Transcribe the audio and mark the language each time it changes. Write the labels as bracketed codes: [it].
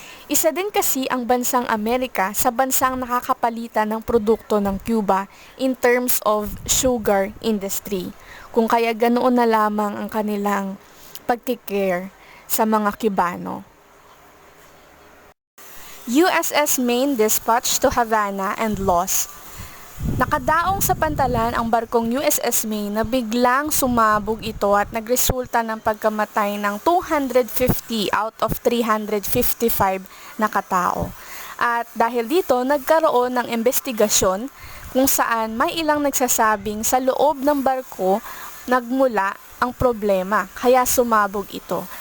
[tl] Isa din kasi ang bansang Amerika sa bansang nakakapalitan ng produkto ng Cuba [en] in terms of sugar industry. [tl] Kung kaya ganoon na lamang ang kanilang pagkikare sa mga Cubano. [en] USS Maine dispatched to Havana and lost. [tl] Nakadaong sa pantalan ang barkong USS Maine na biglang sumabog ito at nagresulta ng pagkamatay ng 250 out of 355 na katao. At dahil dito, nagkaroon ng investigasyon kung saan may ilang nagsasabing sa loob ng barko nagmula ang problema, kaya sumabog ito.